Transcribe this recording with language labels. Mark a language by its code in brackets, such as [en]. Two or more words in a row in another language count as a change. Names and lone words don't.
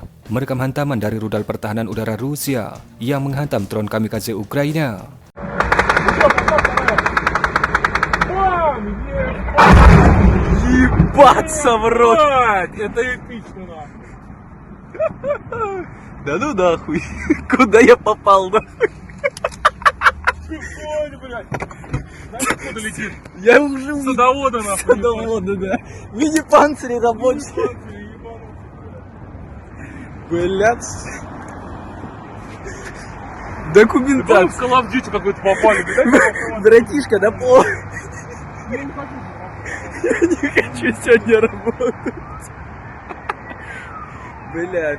[id] merekam hantaman dari rudal pertahanan udara Rusia yang menghantam drone kamikaze Ukraina. [ru] Ебаться в рот! Это эпично, Да ну нахуй! Куда я попал, нахуй? Ой, блядь! Знаешь, откуда летит? Я уже С садовода, нахуй. Садовода, да. Мини-панцири рабочие. Блядь. Ты Документация. в Call of Duty какой-то попали, да? Братишка, да по... Я не хочу сегодня работать. Блядь.